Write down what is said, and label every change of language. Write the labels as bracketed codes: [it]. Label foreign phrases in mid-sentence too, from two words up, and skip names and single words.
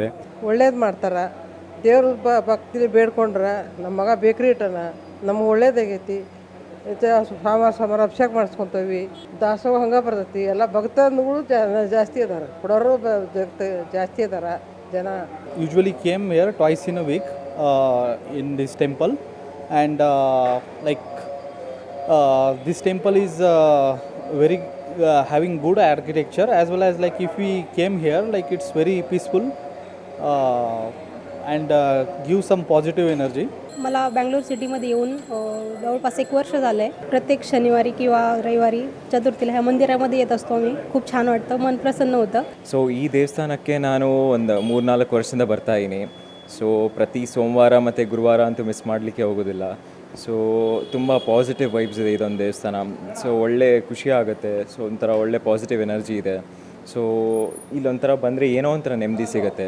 [kn] ಒಳ್ಳೇದು ಮಾಡ್ತಾರೆ. ದೇವ್ರ ಭಕ್ತಿಲಿ ಬೇಡ್ಕೊಂಡ್ರೆ ನಮ್ಮ ಮಗ ಬೇಕ್ರಿ ಇಟ್ಟನ, ನಮ್ಗೆ ಒಳ್ಳೇದಾಗೈತಿ. ಸೋಮವಾರ ಅಭಿಷೇಕ ಮಾಡಿಸ್ಕೊತೀವಿ. ದಾಸೋಹ ಹಂಗೆ ಬರ್ತೈತಿ. ಎಲ್ಲ ಭಕ್ತರುಗಳು ಜಾಸ್ತಿ ಇದ್ದಾರೆ, ಕೊಡೋರು ಜಾಸ್ತಿ ಇದ್ದಾರೆ ಜನ. [en] Usually came here twice in a week in this temple, and this temple is very having good architecture, as well as like if we came here, like it's very peaceful and give some positive energy. [mr] मला बँगलोर सिटीमध्ये येऊन जवळपास 1 वर्ष झालं आहे. प्रत्येक शनिवारी किंवा रविवारी चतुर्थीला ह्या मंदिरामध्ये येत असतो आम्ही. खूप छान वाटतं, मन प्रसन्न होतं. [kn] ಸೊ ಈ ದೇವಸ್ಥಾನಕ್ಕೆ ನಾನು ಒಂದು 3-4 ವರ್ಷದಿಂದ ಬರ್ತಾ ಇದ್ದೀನಿ. ಸೊ ಪ್ರತಿ ಸೋಮವಾರ ಮತ್ತು ಗುರುವಾರ ಅಂತೂ ಮಿಸ್ ಮಾಡಲಿಕ್ಕೆ ಹೋಗೋದಿಲ್ಲ. ಸೊ ತುಂಬ [en] positive vibes [kn] ಇದೆ ಇದೊಂದು ದೇವಸ್ಥಾನ. ಸೊ ಒಳ್ಳೆ ಖುಷಿ ಆಗುತ್ತೆ. ಸೊ ಒಂಥರ ಒಳ್ಳೆ [en] positive energy [kn] ಇದೆ. ಸೊ ಇಲ್ಲೊಂಥರ ಬಂದರೆ ಏನೋ ಒಂಥರ ನೆಮ್ಮದಿ ಸಿಗುತ್ತೆ.